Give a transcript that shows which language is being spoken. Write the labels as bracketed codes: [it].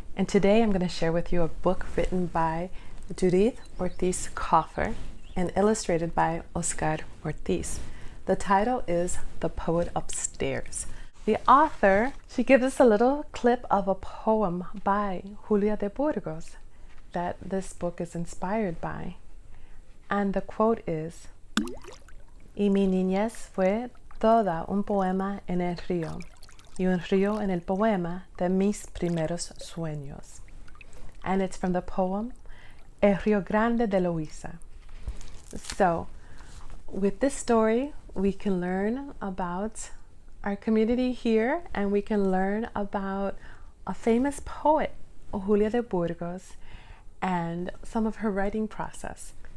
[en] And today I'm going to share with you a book written by Julia Ortiz Coffer and illustrated by Oscar Ortiz. The title is The Poet Upstairs. The author, she gives us a little clip of a poem by Julia de Burgos that this book is inspired by. And the quote is, [es] "Y mi niñez fue toda un poema en el río, y un río en el poema de mis primeros sueños." [en] And it's from the poem El Río Grande de Loíza. So, with this story, we can learn about our community here, and we can learn about a famous poet, Julia de Burgos, and some of her writing process.